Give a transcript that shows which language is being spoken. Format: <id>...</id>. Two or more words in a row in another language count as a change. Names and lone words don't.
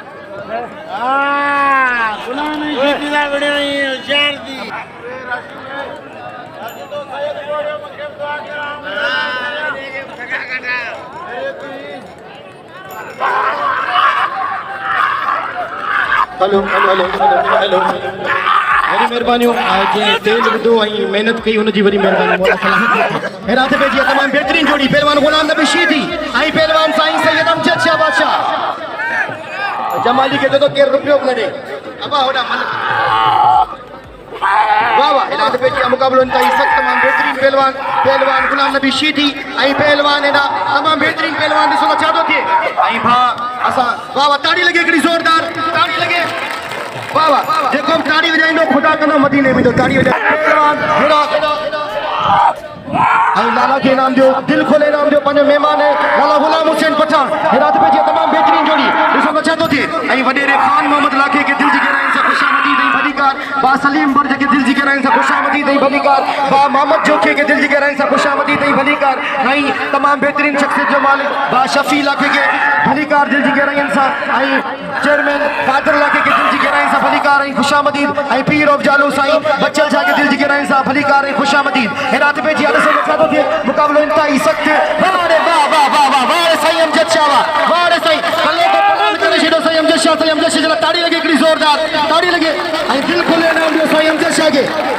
<sd>गुलाम शरीदी दा बड़े होशियार दी हेलो हेलो हेलो वरी मेहरबानी जे तेल विधो ऐं महिनत कई हुनजी वरी मेहरबानी मौला सलामत हेरात पे जी तमाम बेहतरीन जोड़ी पहलवान गुलाम नबी शीदी ऐं पहलवान साईं सैयद अमजद शाह बादशाह जमाली के तो केर रुपयो लड़े अबा होड़ा मन वाह वाह हेरात पे जी मुकाबलो इंतहाई सख्त तमाम बेहतरीन पहलवान गुलाम नबी शीदी ऐं पहलवान एना तमाम बेहतरीन पहलवान ॾिसो छा थो थिए ऐं भा असां वाह वाह ताड़ी लगे हिकिड़ी ज़ोरदार ताड़ी लगे वाह वाह जेको बि ताड़ी वॼाईंदो ख़ुदा कंदो मदीने में तो ताड़ी वॼाए लाला के इनाम दियो दिल खोले इनाम दियो पंहिंजो महिमान लाला गुलाम हुसैन पठान हेरात पे जी तमाम बेहतरीन जोड़ी ॾिसो छा थो थिए ऐं वॾेरे खान मोहम्मद लाखे के दिल जी गहराइनि सां ख़ुशामदीद ऐं भलीकार बा सलीम बर्ज के दिल जी गहराइनि सां ख़ुशामदीद ऐं भलीकार बा मोहम्मद जोखे के दिल जी गहराइनि सां ख़ुशामदीद ऐं भलीकार ऐं तमाम बेहतरीन शख्सियत जो मालिक बा शफी लाखे के भलीकार दिल जी गहराइनि सां ऐं चेयरमैन कादर लाखे के दिल जी गहराइनि सां भलीकार ऐं ख़ुशामदीद ऐं पीर ऑफ जालू साईं बच्चल शाह के दिल जी गहराइनि सां भलीकार ऐं ख़ुशामदीद हेरात पे जी ॾिसो छा थो थिए मुकाबलो इंतहाई सख्त वाह वाह वाह वाह वाह साईं अमजद शाह वाह साईं कल्ले को पलान करे छॾियो साईं अमजद शाह जे लाइ ताड़ी लगे हिकिड़ी ज़ोरदार ताड़ी लगे ऐं दिल खोले इनाम ॾियो साईं अमजद शाह खे</sd>